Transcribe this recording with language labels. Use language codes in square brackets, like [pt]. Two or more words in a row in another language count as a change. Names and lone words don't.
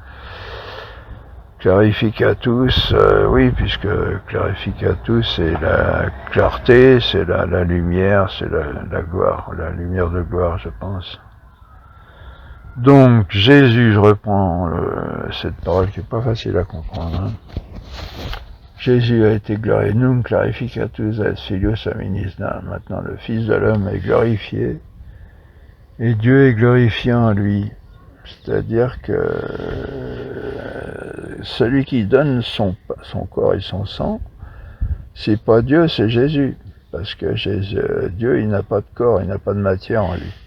[fr] Clarificatus, oui, puisque clarificatus, c'est la clarté, c'est la lumière, c'est la gloire, la lumière de gloire, je pense. Donc, Jésus, je reprends cette parole qui n'est pas facile à comprendre. Hein. Jésus a été glorifié, [la] num clarificatus et filius hominis. [fr] Maintenant, le Fils de l'homme est glorifié, et Dieu est glorifié en lui. C'est-à-dire que celui qui donne son corps et son sang, c'est pas Dieu, c'est Jésus. Parce que Dieu, il n'a pas de corps, il n'a pas de matière en lui.